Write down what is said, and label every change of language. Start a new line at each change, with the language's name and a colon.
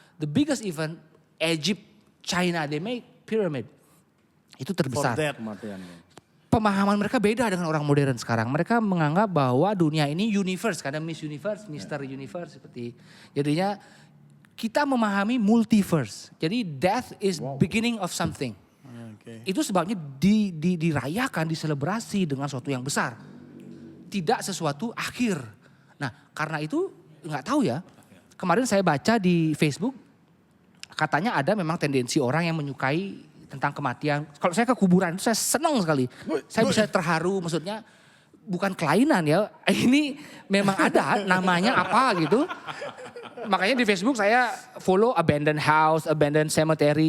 English: The biggest event, Egypt, China, they make pyramid.
Indonesian: Itu terbesar. Pemahaman mereka beda dengan orang modern sekarang. Mereka menganggap bahwa dunia ini universe. Karena Miss Universe, Mr. Universe seperti. Jadinya kita memahami multiverse.
English: Jadi death is beginning of something.
Indonesian: Itu sebabnya dirayakan, diselebrasi dengan sesuatu yang besar. Tidak sesuatu akhir. Nah karena itu nggak tahu ya. Kemarin saya baca di Facebook. Katanya ada memang tendensi orang yang menyukai tentang kematian. Kalau saya ke kuburan itu saya senang sekali. Saya bisa terharu, maksudnya bukan kelainan ya. Ini memang ada namanya apa gitu. Makanya di Facebook saya follow
English: abandoned house, abandoned cemetery.